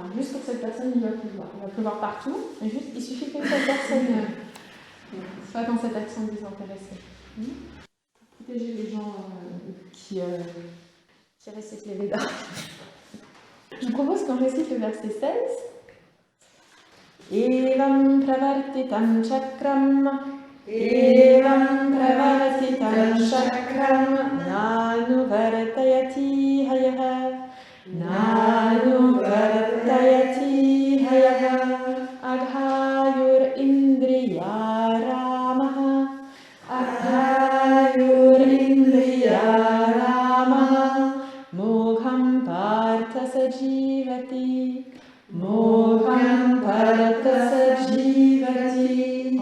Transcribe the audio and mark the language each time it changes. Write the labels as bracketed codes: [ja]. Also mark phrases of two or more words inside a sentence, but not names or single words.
[fr] Juste pour cette personne, il va pleuvoir. Il va pleuvoir partout, mais juste, il suffit qu'une seule personne soit dans cette action désintéressée. Pour protéger les gens qui récitent les Védas. Je vous propose qu'on récite le verset 16. [sa] एवं प्रवर्तितं चक्रं एवं प्रवर्तितं चक्रं नानुवर्तयति हयह नानुवर्तयति हयह अघायुर् इन्द्रिय रमह अघायुर् इन्द्रिय रमह मोघं पार्थ सजीवति मोघं पार्थ सजीवति.